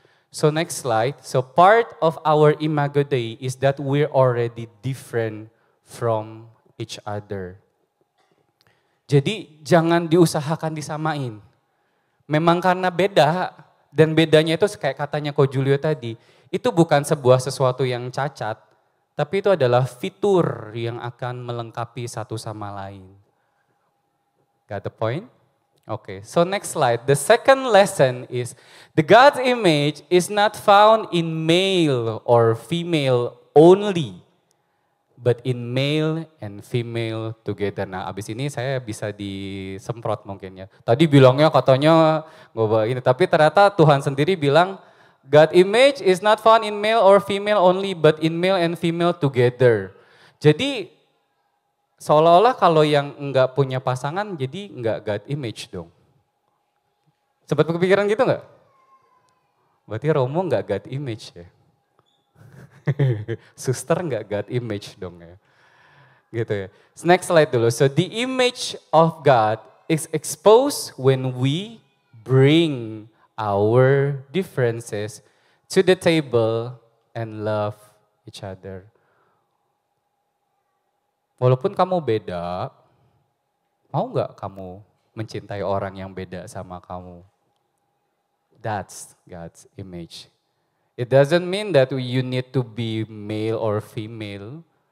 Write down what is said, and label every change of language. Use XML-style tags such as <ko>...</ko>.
<en>So next slide, so part of our Imago Dei is that we're already different from each other.</en> <id>Jadi jangan diusahakan disamain. Memang karena beda, dan bedanya itu kayak katanya Ko Julio tadi, itu bukan sebuah sesuatu yang cacat, tapi itu adalah fitur yang akan melengkapi satu sama lain.</id> <en>Got the point? Okay, so next slide. The second lesson is the God's image is not found in male or female only, but in male and female together.</en> <id>Nah, abis ini saya bisa disemprot mungkin ya. Tadi bilangnya katanya nggak ini, tapi ternyata Tuhan sendiri bilang</id> <en>God image is not found in male or female only, but in male and female together.</en> <id>Jadi seolah-olah kalau yang enggak punya pasangan jadi enggak God image dong. Sempat kepikiran gitu enggak? Berarti Romo enggak God image ya. Suster enggak God image dong ya. Gitu ya.</id> <en>Next slide</en> <id>dulu.</id> <en>So the image of God is exposed when we bring our differences to the table and love each other.</en> <id>Walaupun kamu beda, mau gak kamu mencintai orang yang beda sama kamu?</id> <en>That's God's image. It doesn't mean that you need to be male or female.</en>